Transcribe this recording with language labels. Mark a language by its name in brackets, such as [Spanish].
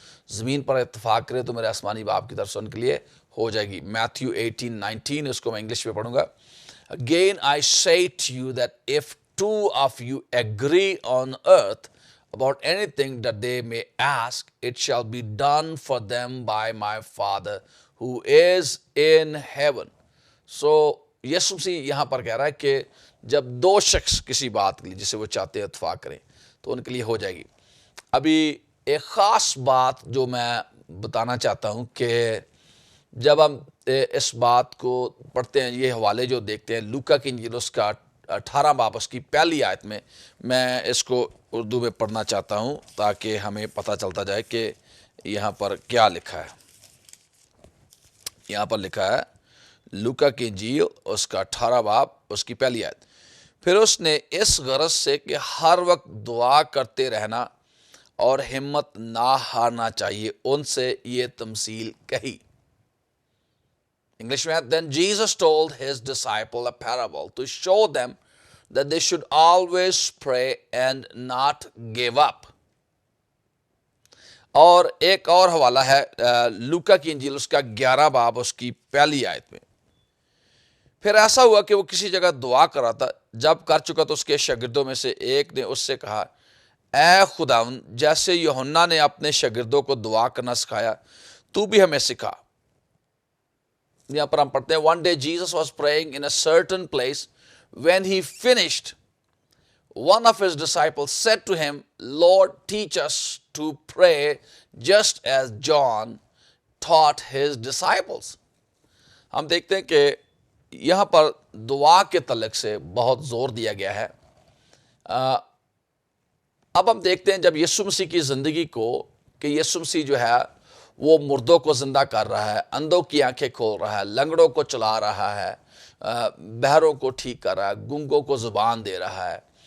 [Urdu] زمین پر اتفاق کرے تو میرے آسمانی باپ کی طرف سے ان کے لیے ہو جائے گی. میتھیو 18:19 اس کو میں انگلش میں پڑھوں گا. [English] Again I say to you that if two of you agree on earth about anything that they may ask, it shall be done for them by my Father who is in heaven. [Urdu] So یسوع مسیح یہاں پر کہہ رہا ہے کہ جب دو شخص کسی بات کے لیے جسے وہ چاہتے ہیں اتفاق کریں تو ان کے لیے ہو جائے گی. ابھی ایک خاص بات جو میں بتانا چاہتا ہوں کہ جب ہم اس بات کو پڑھتے ہیں، یہ حوالے جو دیکھتے ہیں لوکا کی انجیل اس کا 18 باب اس کی پہلی آیت میں اس کو اردو میں پڑھنا چاہتا ہوں تاکہ ہمیں پتہ چلتا جائے کہ یہاں پر کیا لکھا ہے. یہاں پر لکھا ہے لوکا کی انجیل اس کا 18 باب اس کی پہلی آیت. پھر اس نے اس غرض سے کہ ہر وقت دعا کرتے رہنا اور ہمت نہ ہارنا چاہیے ان سے یہ تمثیل کہی. English میں [English] then Jesus told his disciple a parable to show them that they should always pray and not give up. [Urdu] اور ایک اور حوالہ ہے لوکا کی انجیل اس کا 11 باب اس کی پہلی آیت میں. پھر ایسا ہوا کہ وہ کسی جگہ دعا کر رہا تھا، جب کر چکا تو اس کے شاگردوں میں سے ایک نے اس سے کہا، اے خداوند، جیسے یوحنا نے اپنے شاگردوں کو دعا کرنا سکھایا تو بھی ہمیں سکھا. یہاں پر ہم پڑھتے ہیں [English] one day Jesus was praying in a certain place. When he finished, one of his disciples said to him, Lord, teach us to pray just as John taught his disciples. [Urdu] ہم دیکھتے ہیں کہ یہاں پر دعا کے تعلق سے بہت زور دیا گیا ہے. اب ہم دیکھتے ہیں جب یسوع مسیح کی زندگی کو کہ یسوع مسیح جو ہے وہ مردوں کو زندہ کر رہا ہے، اندھوں کی آنکھیں کھول رہا ہے، لنگڑوں کو چلا رہا ہے، بہروں کو ٹھیک کر رہا ہے، گونگوں کو زبان دے رہا ہے.